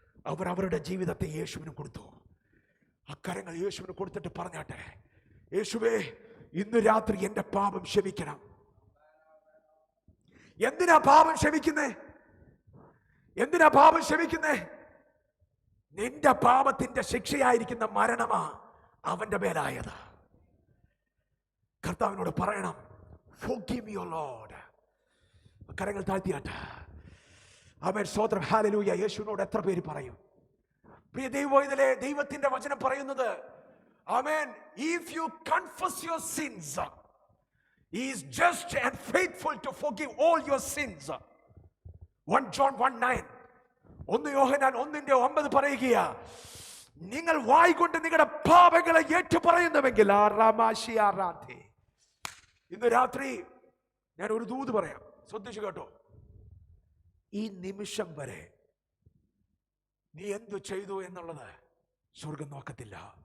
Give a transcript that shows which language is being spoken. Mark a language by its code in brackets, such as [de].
[ml] അവർ അവരുടെ ജീവിതത്തെ യേശുവിന് കൊടുത്തു. അക്കരങ്ങൾ യേശുവിന് കൊടുത്തിട്ട് പറഞ്ഞാട്ടെ, യേശുവേ, ഇന്ന് രാത്രി എന്റെ പാപം ക്ഷമിക്കണം. എന്തിനാ പാപം ക്ഷമിക്കുന്നേ? എന്തിനാ പാപം ക്ഷമിക്കുന്നേ? നിന്റെ പാപത്തിന്റെ ശിക്ഷയായിരിക്കുന്ന മരണമാ അവന്റെ മേലായത്. കർത്താവിനോട് പറയണം, [en] forgive me, O Lord. [ml] കരങ്ങൾ താഴ്ത്തിയാട്ടെ. ആമേൻ, സ്തോത്രം, ഹല്ലേലൂയ. യേശുവിനോട് എത്ര പേര് പറയും? പ്രിയ ദൈവത്തിലെ ദൈവത്തിന്റെ വചനം പറയുന്നത്, ആമേൻ, [en] if you confess your sins, he is just and faithful to forgive all your sins. 1 John 1:9. [ml] 1 യോഹന്നാൻ 1:9 പറയുകയാ, നിങ്ങൾ വായ് കൊണ്ട് നിങ്ങളുടെ പാപങ്ങളെ ഏറ്റു പറയുന്നുവെങ്കിൽ. ഇന്ന് രാത്രി ഞാൻ ഒരു ദൂത് പറയാം, ശ്രദ്ധിച്ചു കേട്ടോ. ഈ നിമിഷം വരെ നീ എന്തു ചെയ്തു എന്നുള്ളത് സ്വർഗം നോക്കത്തില്ല.